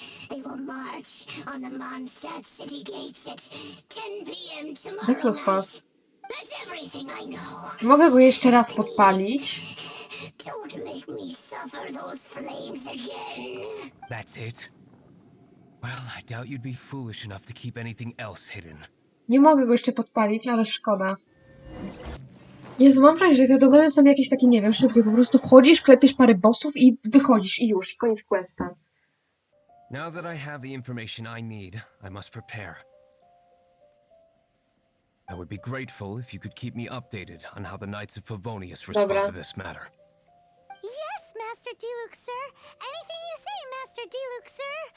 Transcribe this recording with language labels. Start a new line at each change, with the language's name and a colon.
English: They will march on the Mondstadt city gates at 10 p.m. tomorrow That was night. fast. That's everything I know.
Polish: Mogę go jeszcze raz podpalić.
English: Don't make me suffer those flames again. That's it? Well, I doubt you'd be foolish enough to keep anything else hidden.
Polish: Nie mogę go jeszcze podpalić, ale szkoda. Jezu, mam wrażenie, że te domeny są jakieś takie, nie wiem, szybkie. Po prostu wchodzisz, klepiesz parę bossów i wychodzisz i już, i koniec questa.
English: Now that I have the information I need, I must prepare. I would be grateful if you could keep me updated on how the Knights of Favonius respond
Polish: Dobra.
English: to this matter. Yes, Master Diluc, sir. Anything you say, Master Diluc, sir.